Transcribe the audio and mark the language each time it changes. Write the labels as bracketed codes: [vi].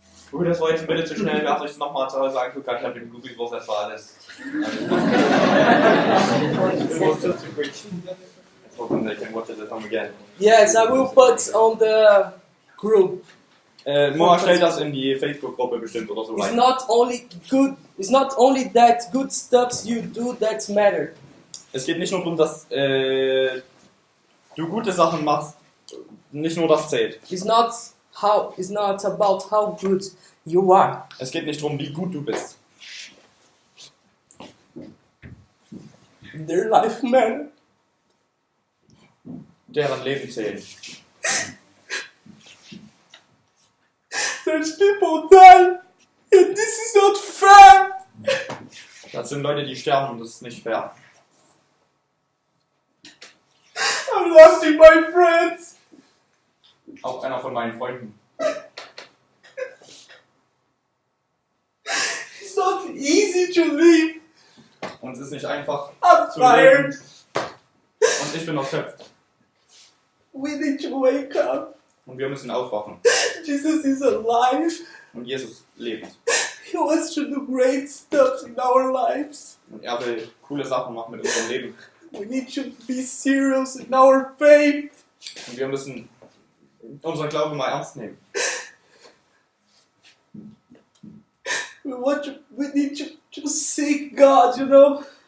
[de] Gut, das war jetzt ein bisschen zu schnell. Wer hat euch das nochmal zu Hause angeguckt? Ich habe den Google übersetzt, war alles. [en] It was just too quick. Hoping they can watch it at home again. Yes, I will put on the group. [de] Moah stellt das in die Facebook-Gruppe bestimmt oder so [en] It's [de] rein. [en] not only good. It's not only that good stuff you do that matter. [de] Es geht nicht nur darum, dass du gute Sachen machst, nicht nur das zählt. [en] It's not about how good you are. [de] Es geht nicht darum, wie gut du bist. [en] Their life matter. [de] Deren Leben zählen. [en] There's people die, and this is not fair. [de] Das sind Leute, die sterben und das ist nicht fair. [en] I'm losing my friends. [de] Auch einer von meinen Freunden. [en] It's not easy to leave. [de] Und es ist nicht einfach [en] I'm [de] zu [en] tired. [de] leben. Und ich bin erschöpft. [en] We need to wake up. [de] Und wir müssen aufwachen. [en] Jesus is alive. [de] Und Jesus lebt. [en] He wants to do great stuff in our lives. [de] Und er will coole Sachen machen mit unserem Leben. [en] We need to be serious in our faith. [de] Und wir müssen unseren Glauben mal ernst nehmen. [en] We need to seek God, you know.